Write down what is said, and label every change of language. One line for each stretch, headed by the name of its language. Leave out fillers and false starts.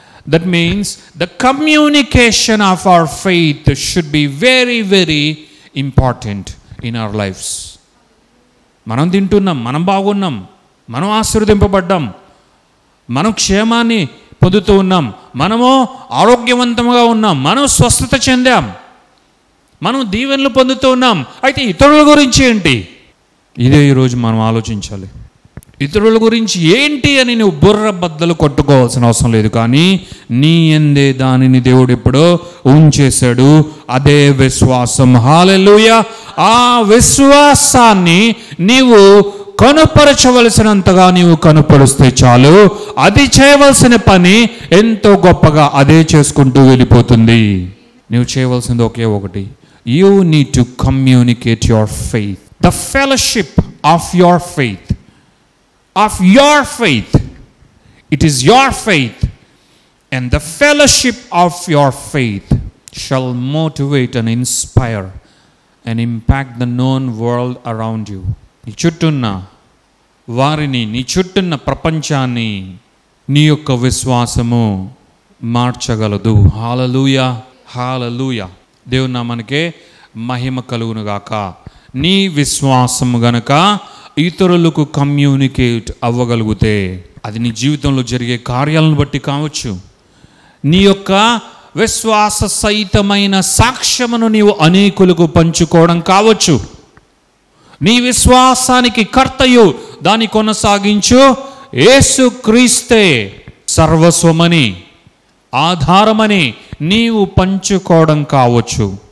English: That means the communication of our faith should be very, very important in our lives.
Telugu: మనం తింటున్నాం, మనం బాగున్నాం, మనం ఆశీర్వదింపబడ్డాం, మనం క్షేమాన్ని పొందుతూ ఉన్నాం, మనము ఆరోగ్యవంతంగా ఉన్నాం, మనం స్వస్థత చెందాం, మనం దీవెనలు పొందుతూ ఉన్నాం. అయితే ఇతరుల గురించి ఏంటి? ఇదే ఈరోజు మనం ఆలోచించాలి. ఇతరుల గురించి ఏంటి అని నువ్వు బుర్ర బద్దలు కొట్టుకోవాల్సిన అవసరం లేదు, కానీ నీ యందే దానిని దేవుడు ఎప్పుడో ఉంచేశాడు. అదే విశ్వాసం. హల్లెలూయా. ఆ విశ్వాసాన్ని నీవు కనుపరచవలసినంతగా నీవు కనుపరుస్తే చాలు, అది చేయవలసిన పని ఎంతో గొప్పగా అదే చేసుకుంటూ వెళ్ళిపోతుంది. నువ్వు చేయవలసింది ఒకే ఒకటి.
English: You need to communicate your faith, the fellowship of your faith. Of your faith. It is your faith, and the fellowship of your faith shall motivate and inspire and impact the known world around you.
Telugu: నీ చుట్టూన్న వారిని, నీ చుట్టూన్న ప్రపంచాన్ని నీ యొక్క విశ్వాసము మార్చగలదు. హల్లెలూయా, హల్లెలూయా. దేవుని నామానికే మహిమ కలుగును గాక. నీ విశ్వాసము గనక ఇతరులకు కమ్యూనికేట్ అవ్వగలిగితే, అది నీ జీవితంలో జరిగే కార్యాలను బట్టి కావచ్చు, నీ యొక్క విశ్వాస సహితమైన సాక్ష్యమును నీవు అనేకులకు పంచుకోవడం కావచ్చు, నీ విశ్వాసానికి కర్తయు దాన్ని కొనసాగించు యేసుక్రీస్తే సర్వస్వమని, ఆధారమని నీవు పంచుకోవడం కావచ్చు.